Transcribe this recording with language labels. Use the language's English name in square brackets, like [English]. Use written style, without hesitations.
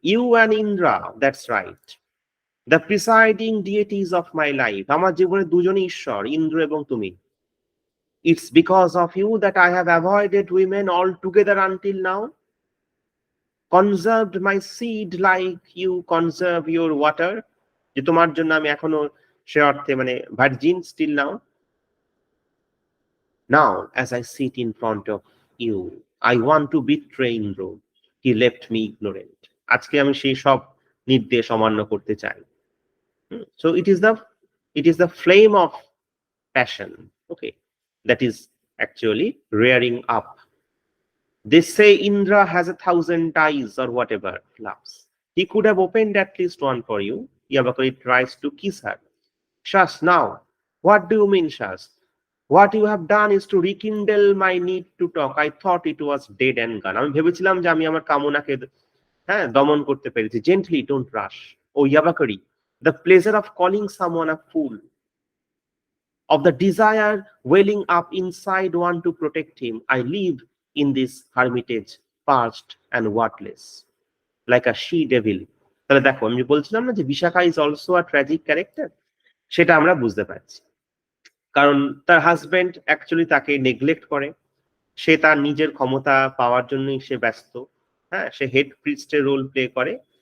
[English] You and Indra, that's right. The presiding deities of my life. [Bangla] আমার জীবনে দুজনই ঈশ্বর, ইন্দ্র এবং তুমি। [English] It's because of you that I have avoided women altogether until now. Conserved my seed like you conserve your water. [Bangla] যে তোমার জন্য আমি এখনো সে অর্থে মানে virgin [English] still now. Now, as I sit in front of you, I want to betray Indra. He left me ignorant. [Bangla] আজকে আমি সেই সব নির্দেশ অমান্য করতে চাই। [English] So it is the flame of passion, okay, that is actually rearing up. They say Indra has 1,000 eyes or whatever. Laughs. He could have opened at least one for you. Yabakari tries to kiss her. Shas, now, what do you mean, Shas? What you have done is to rekindle my need to talk. I thought it was dead and gone. [Bangla] আমি ভেবেছিলাম যে আমি আমার কামনাকে দমন করতে পেরেছি। [English] Gently, don't rush. Oh, Yabakari, the pleasure of calling someone a fool, of the desire welling up inside one to protect him, I live in this hermitage, parched and wordless, like a she-devil. [Bangla] তাহলে দেখো, আমি বলছিলাম না যে Bishakha [English] is also a tragic character, [Bangla] সেটা আমরা বুঝতে পারছি। কারণ তার হাজবেন্ড অ্যাকচুয়ালি তাকে নেগলেক্ট করে, সে তার নিজের ক্ষমতা পাওয়ার জন্যই সে ব্যস্ত। সে হেড প্রিস্টের রোল প্লে করে,